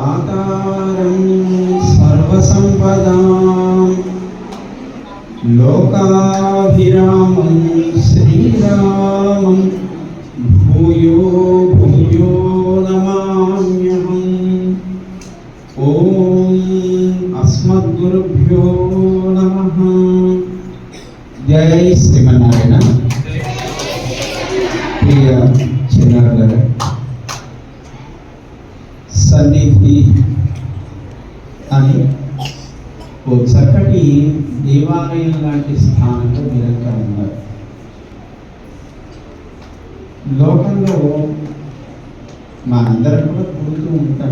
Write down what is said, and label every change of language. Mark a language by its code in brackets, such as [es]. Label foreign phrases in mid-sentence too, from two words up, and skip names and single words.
[sa] लोकैकदातारं सर्वसम्पदां लोकाभिरामं श्रीरामं भूयो भूयो नमाम्यहम्। ॐ अस्मद्गुरुभ्यो नमः। जय श्रीमन्नारायण। प्रिय [te] చిన్నారులారా, సన్నిధి అని ఓ చక్కటి దేవాలయం లాంటి స్థానంలో మీరంతా ఉన్నారు. లోకంలో మనందరం కూడా పుడుతూ ఉంటాం.